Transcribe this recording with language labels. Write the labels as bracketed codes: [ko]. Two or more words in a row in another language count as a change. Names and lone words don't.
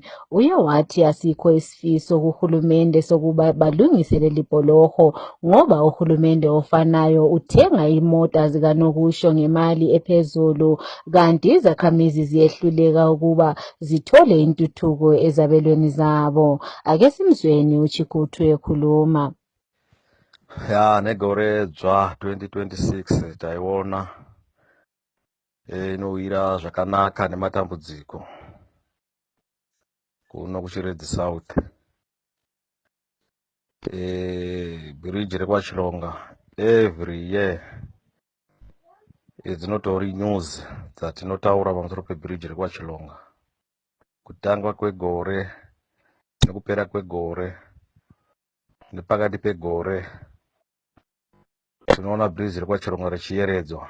[nd] Uye wathi asikho isifiso kuhulumende sokuba balungise leli bholoho ngoba uhulumende ofanayo uthenga imota zikanokusho ngemali ephezulu, kanti izakhamizi ziyehluleka ukuba zithole intuthuko ezabelweni zabo. Ake simzweni uChikutu ekhuluma. [sn] Ya negore dzva 2026 taiona inowira zvakanaka nematambudziko kuno kuChireti South. Bridge rekwaChilonga [en] every year [sn] dzinotori news dzatinotaura pamusoro pebridge rekwaChilonga, kutanga kwegore nekupera kwegore nepakati pegore tinoona bridge rekwaChilonga richiyeredzwa.